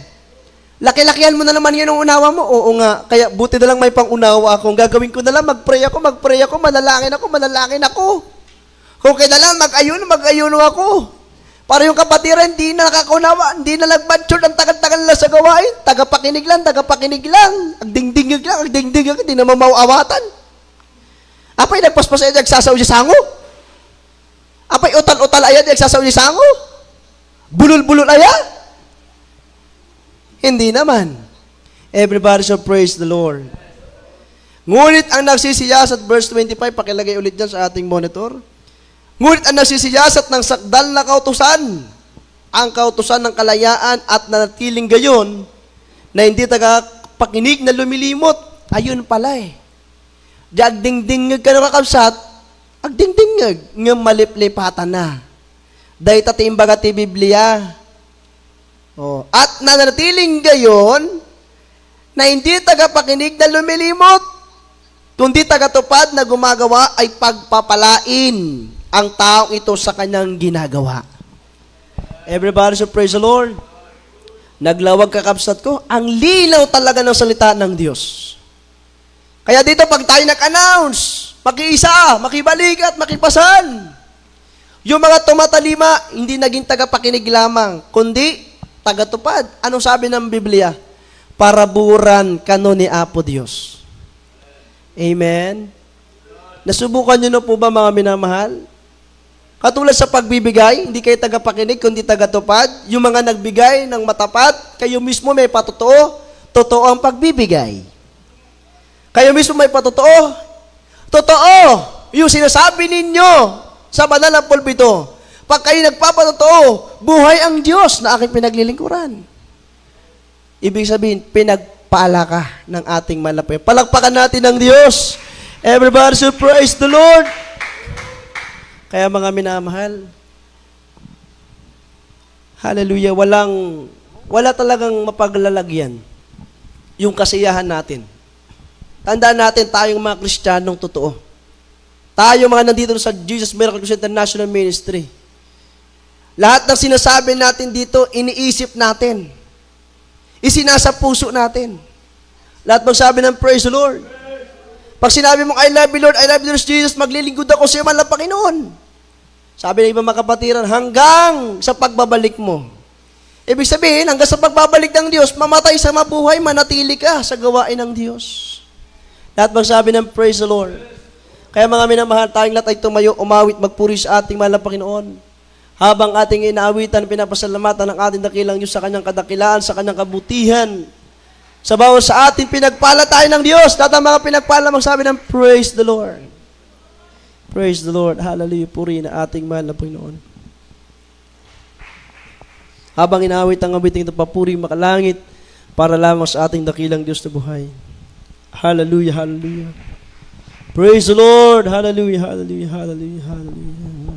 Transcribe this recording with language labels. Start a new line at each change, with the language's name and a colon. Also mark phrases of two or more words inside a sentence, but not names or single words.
Filipino: Laki-lakihan mo na naman yan ang unawa mo. Oo nga, kaya buti na lang may pang-unawa akong gagawin ko na lang, mag-pray ako, manalangin ako. Kung kailangan mag-ayuno ako. Para yung kapatiran, hindi na nakakaunawa, hindi na nag-mature, ang tagal-tagal na sa gawain, tagapakinig lang, agdingdingig lang, hindi na mamauawatan.
Iloko: Apay nagpaspas ay nagsasaw di sango? Apay utal-utal ayan nagsasaw di sango? Bulul-bulul aya?
Filipino: Hindi naman.
English: Everybody shall praise the Lord.
Filipino: Ngunit ang nagsisiyasat, verse 25, pakilagay ulit dyan sa ating monitor. Ngunit ang nagsisiyasat ng sakdal na kautusan, ang kautusan ng kalayaan at nanatiling gayon, na hindi tagapakinig na lumilimot. Ayun pala eh.
Iloko: Di agdingdingag ka na kakabsat, agdingdingag, nga maliplipatan na. Dahil tatimbaga ti Biblia. Oh.
Filipino: At nanatiling gayon, na hindi tagapakinig na lumilimot, kundi tagatupad na gumagawa ay pagpapalain ang taong ito sa kanyang ginagawa.
English: Everybody should praise the Lord.
Iloko: Naglawag kakabsat ko,
Filipino: ang linaw talaga ng salita ng Diyos. Kaya dito pag tayo nag-announce, makiisa, makibalik at makipasal. Yung mga tumatalima, hindi naging tagapakinig lamang, kundi tagatupad. Anong sabi ng Biblia?
Iloko: Paraburan kano ni Apo Diyos.
Filipino: Amen? Nasubukan nyo na po ba mga minamahal? Katulad sa pagbibigay, hindi kayo tagapakinig, kundi tagatupad. Yung mga nagbigay ng matapat, kayo mismo may patotoo, totoo ang pagbibigay. Kayo mismo may patotoo, totoo yung sinasabi ninyo sa banal na pulpito. Pag kayo nagpapatotoo, buhay ang Diyos na aking pinaglilingkuran. Ibig sabihin, pinagpala ka ng ating malapay. Palakpakan natin ng Diyos.
English: Everybody should praise the Lord.
Filipino: Kaya mga minamahal, hallelujah, wala talagang mapaglalagyan yung kasiyahan natin. Tandaan natin, tayong mga Kristiyanong totoo. Tayo mga nandito sa Jesus Miracle Crusade International Ministry. Lahat ng sinasabi natin dito, iniisip natin. Isinasa puso natin. Lahat magsabi ng
English: praise the Lord.
Filipino: Pag sinabi mong,
English: I love you Lord, I love you Lord Jesus, maglilingkod ako sa iyo man lang Panginoon.
Filipino: Sabi ng ibang mga kapatiran, hanggang sa pagbabalik mo. Ibig sabihin, hanggang sa pagbabalik ng Diyos, mamatay sa mabuhay, manatili ka sa gawain ng Diyos. Lahat magsabi ng
English: praise the Lord.
Filipino: Kaya mga minamahal, tayong lahat ay tumayo, umawit, magpuri sa ating mahal na Panginoon. Habang ating inaawitan, pinapasalamatan ng ating dakilang Diyos sa kanyang kadakilaan, sa kanyang kabutihan. Sa bawat sa ating pinagpala tayo ng Diyos. Lahat ng mga pinagpala, magsabi ng
English: praise the Lord. Praise the Lord. Hallelujah.
Filipino: Puri na ating mahal na Panginoon. Habang inaawit ang awiting ito, papuri makalangit para lamang sa ating dakilang Diyos na buhay.
English: Hallelujah. Hallelujah. Praise the Lord. Hallelujah. Hallelujah. Hallelujah. Hallelujah.